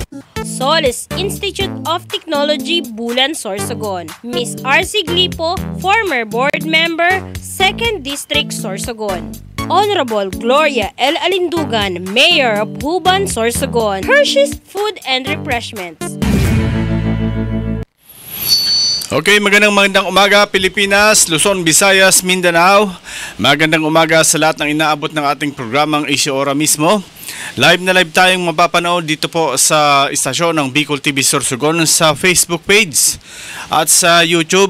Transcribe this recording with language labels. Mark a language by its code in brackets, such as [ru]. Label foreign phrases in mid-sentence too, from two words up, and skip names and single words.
[en] Solis Institute of Technology, Bulan, Sorsogon. Miss R.C. Glipo, former board member, 2nd District, Sorsogon. Honorable Gloria L. Alindugan, Mayor of Huban, Sorsogon. Hershey's Food and Refreshments. [tl] Okay, magandang umaga Pilipinas, Luzon, Visayas, Mindanao. Magandang umaga sa lahat ng inaabot ng ating programang Issue Ora mismo. Live na live tayong mapapanood dito po sa istasyon ng Bicol TV Sorsogon sa Facebook page at sa YouTube.